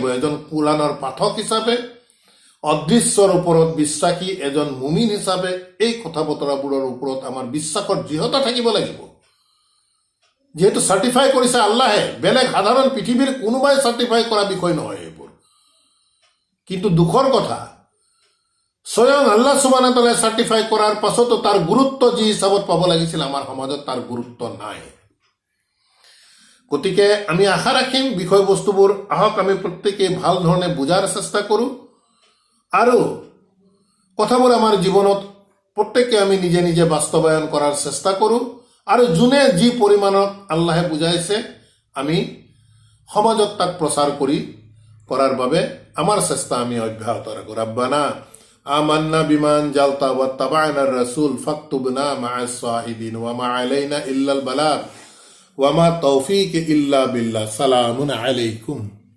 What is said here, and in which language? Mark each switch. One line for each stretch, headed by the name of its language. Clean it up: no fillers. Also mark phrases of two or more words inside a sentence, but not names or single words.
Assamese: এজন কোৰাণৰ পাঠক হিচাপে, অদৃশ্যৰ ওপৰত বিশ্বাসী এজন মুমিন হিচাপে এই কথা বতৰাবোৰৰ ওপৰত আমাৰ বিশ্বাসৰ দৃঢ়তা থাকিব লাগিব। যিহেতু চাৰ্টিফাই কৰিছে আল্লাহে, বেলেগ সাধাৰণ পৃথিৱীৰ কোনোবাই চাৰ্টিফাই কৰা বিষয় নহয় এইবোৰ। কিন্তু দুখৰ কথা, স্বয়ং
Arabic: الله سبحانه وتعالى
Assamese: চাৰ্টিফাই কৰাৰ পাছতো তাৰ গুৰুত্ব যি হিচাপত পাব লাগিছিল আমাৰ সমাজত তাৰ গুৰুত্ব নাই। গতিকে আমি আশা ৰাখিম বিষয়বস্তুবোৰ আহক আমি প্ৰত্যেকেই ভাল ধৰণে বুজাৰ চেষ্টা কৰোঁ, আৰু কথাবোৰ আমাৰ জীৱনত প্ৰত্যেকে আমি নিজে নিজে বাস্তৱায়ন কৰাৰ চেষ্টা কৰোঁ, আৰু যোনে যি পৰিমাণত আল্লাহে বুজাইছে আমি সমাজত তাক প্ৰচাৰ কৰি কৰাৰ বাবে আমাৰ চেষ্টা আমি অব্যাহত ৰাখোঁ।
Arabic: ربنا آمنا بما أنزلت واتبعنا الرسول فاكتبنا مع الشاهدين وما علينا إلا البلاغ وما توفيقي إلا بالله. سلام عليكم.